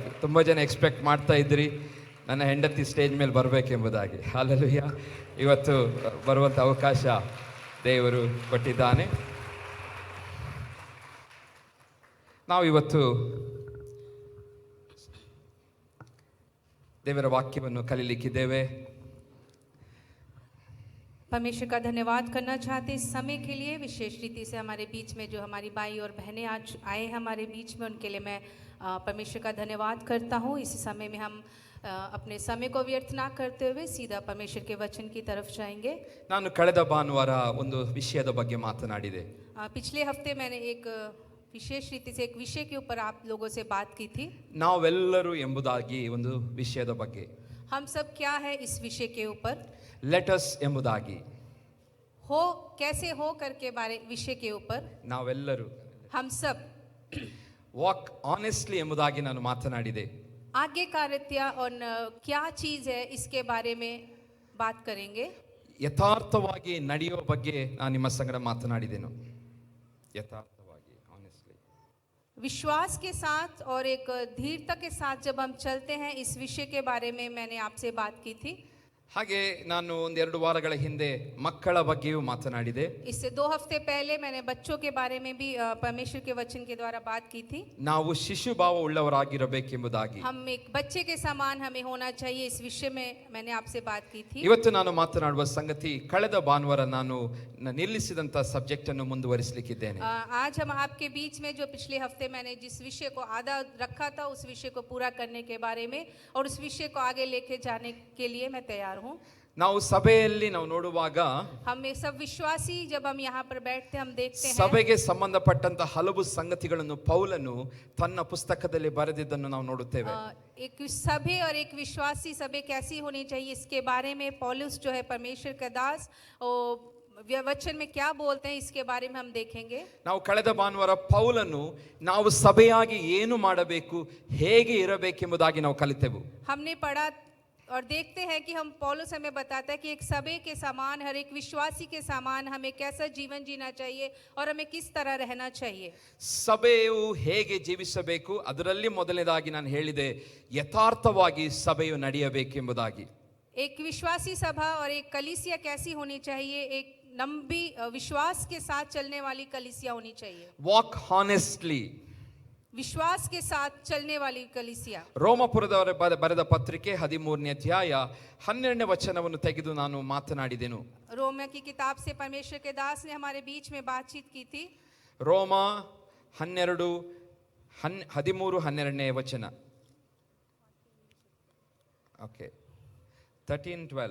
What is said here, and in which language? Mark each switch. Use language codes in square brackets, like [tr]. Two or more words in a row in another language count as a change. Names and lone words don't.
[kn] ತುಂಬ ಜನ ಎಕ್ಸ್ಪೆಕ್ಟ್ ಮಾಡ್ತಾ ಇದ್ರಿ ನನ್ನ ಹೆಂಡತಿ ಸ್ಟೇಜ್ ಮೇಲೆ ಬರಬೇಕೆಂಬುದಾಗಿ. ಹಾಲೆಲೂಯಾ. ಇವತ್ತು ಬರುವಂಥ ಅವಕಾಶ ದೇವರು ಕೊಟ್ಟಿದ್ದಾನೆ. ನಾವು ಇವತ್ತು ದೇವರ ವಾಕ್ಯವನ್ನು ಕಲಿಲಿಕ್ಕಿದ್ದೇವೆ. [hi] परमेश्वर का धन्यवाद करना चाहते इस समय के लिए। विशेष रीति से हमारे बीच में जो हमारी भाई और बहनें आज आए हैं हमारे बीच में, उनके लिए मैं परमेश्वर का धन्यवाद करता हूँ। इसी समय में हम अपने समय को व्यर्थ ना करते हुए सीधा परमेश्वर के वचन की तरफ जाएंगे। [kn] ನಾನು ಕಳೆದ ಭಾನುವಾರ ಒಂದು ವಿಷಯದ ಬಗ್ಗೆ ಮಾತನಾಡಿದೆ. [hi] पिछले हफ्ते मैंने एक विशेष रीति से एक विषय के ऊपर आप लोगों से बात की थी। [kn] ನಾವೆಲ್ಲರೂ ಎಂಬುದಾಗಿ ಒಂದು ವಿಷಯದ ಬಗ್ಗೆ. [hi] हम सब क्या है इस विषय के ऊपर। [en] let us [kn] ಎಂಬುದಾಗಿ. [hi] हो कैसे हो करके बारे विषय के ऊपर [kn] ನಾವೆಲ್ಲರೂ [hi] हम सब [en] walk honestly [kn] ಎಂಬುದಾಗಿ ನಾನು ಮಾತನಾಡಿದೆ. [hi] आज्ञाकारिता और क्या चीज है इसके बारे में बात करेंगे। [kn] ಯಥಾರ್ಥವಾಗಿ ನಡೆಯುವ ಬಗ್ಗೆ ನಾನು ನಿಮ್ಮ ಸಂಗಡ ಮಾತನಾಡಿದೆನು. ಯಥಾರ್ಥವಾಗಿ ಆನೆಸ್ಟ್ಲಿ [hi] विश्वास के साथ और एक धीरता के साथ जब हम चलते हैं, इस विषय के बारे में मैंने आपसे बात की थी। [kn] ಹಾಗೆ ನಾನು ಒಂದೆರಡು ವಾರಗಳ ಹಿಂದೆ ಮಕ್ಕಳ ಬಗ್ಗೆಯೂ ಮಾತನಾಡಿದೆ. [hi] इससे 2 हफ्ते पहले मैंने बच्चों के बारे में भी परमेश्वर के वचन के द्वारा बात की थी। [kn] ನಾವು ಶಿಶು ಭಾವ ಉಳ್ಳವರಾಗಿರಬೇಕೆಂಬುದಾಗಿ. [hi] हम एक बच्चे के समान हमें होना चाहिए, इस विषय में मैंने आपसे बात की थी। [kn] ಇವತ್ತು ನಾನು ಮಾತನಾಡುವ ಸಂಗತಿ ಕಳೆದ ಭಾನುವಾರ ನಾನು ನಿಲ್ಲಿಸಿದಂತ ಸಬ್ಜೆಕ್ಟ್ ಅನ್ನು ಮುಂದುವರಿಸಲಿಕ್ಕಿದ್ದೇನೆ. [hi] आज हम आपके बीच में जो पिछले हफ्ते मैंने जिस विषय को आधा रखा था, उस विषय को पूरा करने के बारे में और उस विषय को आगे लेके जाने के लिए मैं तैयार हूँ। [kn] ನಾವು ಸಭೆಯಲ್ಲಿ ನಾವು ನೋಡುವಾಗ [hi] हम सब विश्वासी जब हम यहाँ पर बैठते हम देखते हैं [kn] ಸಭೆಗೆ ಸಂಬಂಧಪಟ್ಟಂತ ಹಲವು ಸಂಗತಿಗಳನ್ನು ಪೌಲನು ತನ್ನ ಪುಸ್ತಕದಲ್ಲಿ ಬರೆದಿದ್ದನ್ನು ನಾವು ನೋಡುತ್ತೇವೆ. [hi] एक सभे और एक विश्वासी सभे कैसी होनी चाहिए, इसके बारे में पौलुस जो है परमेश्वर का दास वचन में क्या बोलते हैं, इसके बारे में हम देखेंगे। [kn] ನಾವು ಕಳೆದ ಭಾನುವಾರ ಪೌಲನು ನಾವು ಸಭೆಯಾಗಿ ಏನು ಮಾಡಬೇಕು, ಹೇಗೆ ಇರಬೇಕೆಂಬುದಾಗಿ ನಾವು ಕಲಿತೆವು. [hi] हमने पढ़ा और देखते हैं कि हम पौलुस हमें बताता है कि एक सभे के समान, हर एक विश्वासी के समान हमें कैसा जीवन जीना चाहिए और हमें किस तरह रहना चाहिए। [kn] ಸಭೆಯು ಹೇಗೆ ಜೀವಿಸಬೇಕು, ಅದರಲ್ಲಿ ಮೊದಲನೇದಾಗಿ ನಾನು ಹೇಳಿದೆ ಯಥಾರ್ಥವಾಗಿ ಸಭೆಯು ನಡೆಯಬೇಕೆಂಬುದಾಗಿ. [hi] एक विश्वासी सभा और एक कलीसिया कैसी होनी चाहिए, एक लंबी विश्वास के साथ चलने वाली कलीसिया होनी चाहिए। [en] walk honestly, [hi] विश्वास के साथ चलने वाली कलीसिया। [kn] ರೋಮಪುರದವರ ಬರೆದ ಪತ್ರಿಕೆ 13ನೇ ಅಧ್ಯಾಯ 12ನೇ ವಚನವನ್ನು ತೆಗೆದು ನಾನು ಮಾತನಾಡಿದೆನು. [hi] रोमियो की किताब से परमेश्वर के दास ने हमारे बीच में बातचीत की थी। [kn] ರೋಮ 13:12ನೇ ವಚನ. ಓಕೆ 13:12.